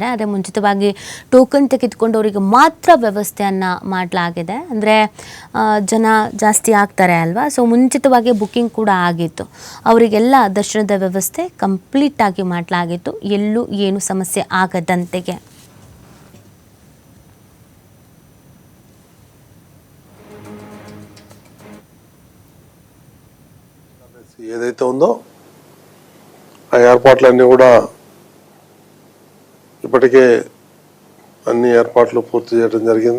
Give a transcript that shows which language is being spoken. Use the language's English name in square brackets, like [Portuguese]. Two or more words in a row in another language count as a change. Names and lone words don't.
[Kannada] ಆದರೆ ಮುಂಚಿತವಾಗಿ ಟೋಕನ್ ತೆಗೆದುಕೊಂಡವರಿಗೆ ಮಾತ್ರ ವ್ಯವಸ್ಥೆಯನ್ನು ಮಾಡಲಾಗಿದೆ. ಅಂದರೆ ಜನ ಜಾಸ್ತಿ ಆಗ್ತಾರೆ ಅಲ್ವಾ, ಸೊ ಮುಂಚಿತವಾಗಿ ಬುಕ್ಕಿಂಗ್ ಕೂಡ ಆಗಿತ್ತು. ಅವರಿಗೆಲ್ಲ ದರ್ಶನದ ವ್ಯವಸ್ಥೆ ಕಂಪ್ಲೀಟಾಗಿ ಮಾಡಲಾಗಿತ್ತು, ಎಲ್ಲೂ ಏನು ಸಮಸ್ಯೆ ಆಗದಂತೆಗೆ. [Telugu] ఏదైతే ఉందో ఆ ఏర్పాట్లన్నీ కూడా ఇప్పటికే అన్ని ఏర్పాట్లు పూర్తి చేయడం జరిగింది.